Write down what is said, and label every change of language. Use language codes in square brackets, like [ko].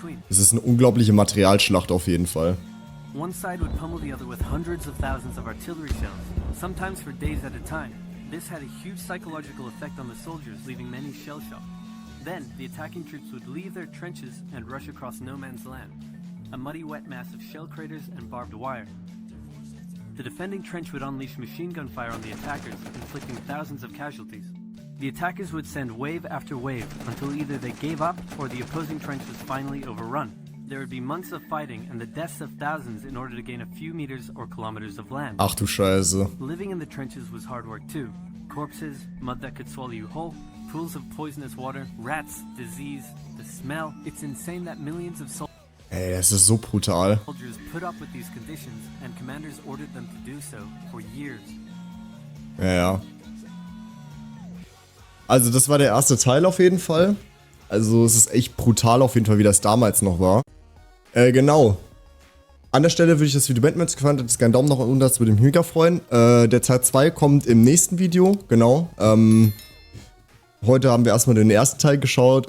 [de] Es ist eine unglaubliche Materialschlacht auf jeden Fall. [en] One side would pummel the other with hundreds of thousands of artillery shells, sometimes for days at a time. This had a huge psychological effect on the soldiers, leaving many shell-shocked. Then, the attacking troops would leave their trenches and rush across no man's land, a muddy wet mass of shell craters and barbed wire. The defending trench would unleash machine gun fire on the attackers, inflicting thousands of casualties. The attackers would send wave after wave until either they gave up or the opposing trench was finally overrun. There would be months of fighting and the deaths of thousands in order to gain a few meters or kilometers of land. [de] Ach du Scheiße. [en] Living in the trenches was hard work too. Corpses, mud that could swallow you whole, pools of poisonous water, rats, disease, the smell. It's insane that millions of soldiers [de] das ist so brutal. [en] put up with these conditions and commanders ordered them to do so for years. [de] Ja. Also das war der erste Teil auf jeden Fall. Also es ist echt brutal auf jeden Fall, wie das damals noch war. Genau. An der Stelle würde ich das Video beenden, wenn es gefallen hat. Gerne einen Daumen nach unten, das würde mich mega freuen. Der Teil 2 kommt im nächsten Video, genau. Heute haben wir erstmal den ersten Teil geschaut.